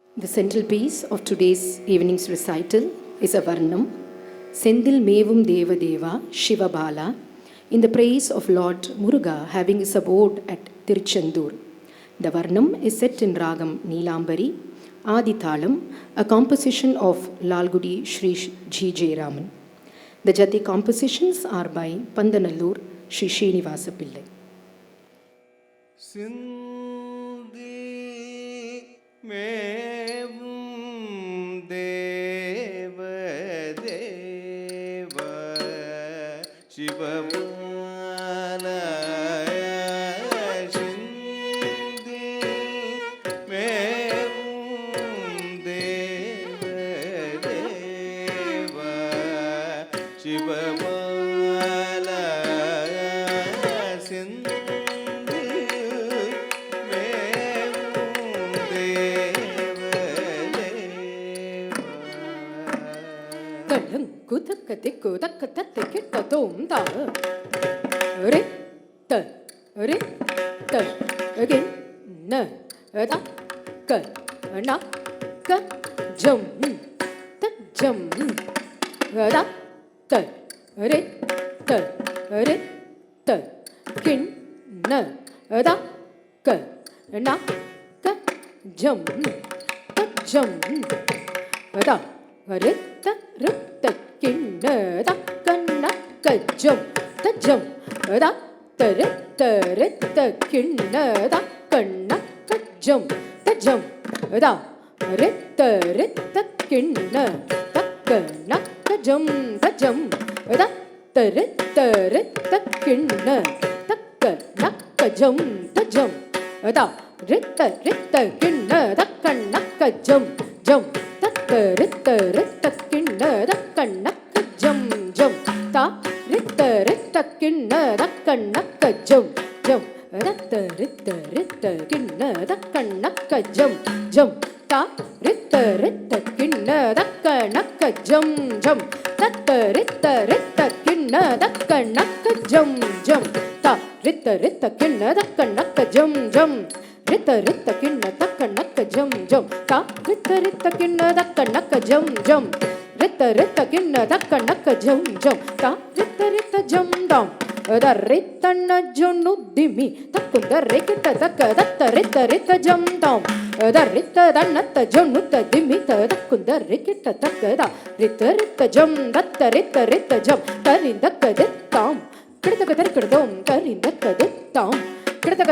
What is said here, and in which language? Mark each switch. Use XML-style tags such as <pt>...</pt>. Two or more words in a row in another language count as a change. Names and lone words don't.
<en>The central piece of today's evening's recital is a Varnam, Sendil Mevum Deva Deva Shiva Bala, in the praise of Lord Muruga having his abode at Tiruchendur. The Varnam is set in Ragam Neelambari, Adithalam, a composition of Lalgudi Sri G. Jayaraman. The Jati compositions are by Pandanallur Sri Srinivasa Pillai.</en> <ta>மேவும் தேவ தேவ சிவபால சிந்தி மேவும் தேவ தேவ சிவபால சிந்தி Kutakatiku takatatikita tomda. Rita, rita,</ta> <en>again, na, da, ka, na, ka, jum, ta, jum, da, ta, rita, rita, kin, na, da, ka, na, ka, jum, ta, jum, da, rita, rita. Kinna da kanna kajum tajum da ta kinna da kanna kajum tajum da rita kinna da kanna kajum tajum da rita kinna da kanna kajum tajum da rita kinna da kanna kajum jum rita kinna da kanna jum jum ta rita kinna da kanna jum jum rita kinna da kanna jum jum ta rita kinna da kanna jum jum rita kinna da kanna jum jum ta rita kinna da kanna jum jum rita kinna da kanna jum jum ta rita kinna da kanna jum jum rita kinna da kanna jum jum ta rita jum dum da rita na junu dimi takunda rekita da rita jum dum da rita na ta junu ta dimi takunda rekita da rita jum da rita jum tarinda kadettam kidaka terkadum tarinda kadettam kidaka</en>